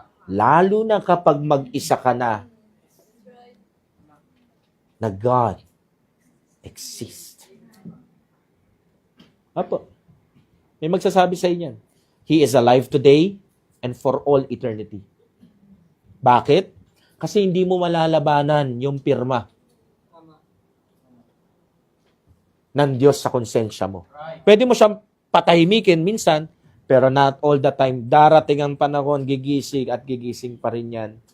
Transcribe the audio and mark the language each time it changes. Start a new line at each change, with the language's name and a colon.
Filipino: Lalo na kapag mag-isa ka na
English: God exists.
Filipino: Apo, may magsasabi sa inyo.
English: He is alive today and for all eternity.
Filipino: Bakit? Kasi hindi mo malalabanan yung pirma ng Diyos sa konsensya mo. Pwede mo siyang patahimikin minsan, pero
English: not all the time.
Filipino: Darating ang panahon, gigising at gigising pa rin yan.